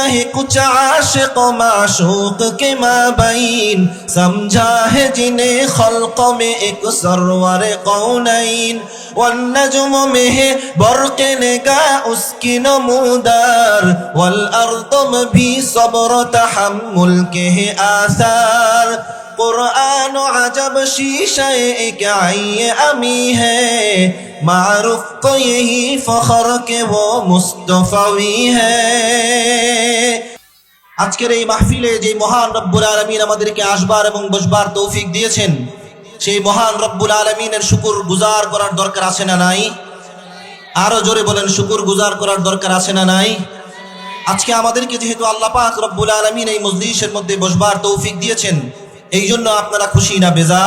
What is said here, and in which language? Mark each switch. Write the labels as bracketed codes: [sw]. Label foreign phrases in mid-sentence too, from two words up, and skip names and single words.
[ur] ہے کچھ عاشق و معشوق کے مابین سمجھا ہے جنہیں خلق میں ایک سرور قونین والنجم میں ہے برق نگاہ اس کی نمودار والارض میں بھی صبر و تحمل کے ہے آثار قرآن و عجب شیشہ ایک عین امی ہے معروف کو یہی فخر کہ وہ মুস্তাফাই ہے। [bn] আজকের এই মাহফিলে যে মহান রব্বুল আলামিন আমাদেরকে আসবার এবং বসবার তৌফিক দিয়েছেন, সেই মহান রব্বুল আলামিনের শুকর গুজার করার দরকার আছে না নাই? আরো জোরে বলেন, শুকর গুজার করার দরকার আছে না নাই? আজকে আমাদেরকে যেহেতু আল্লাহ পাক রব্বুল আলামিন এই মজলিসের মধ্যে বসবার তৌফিক দিয়েছেন, এই জন্য আপনারা খুশি না বেজার?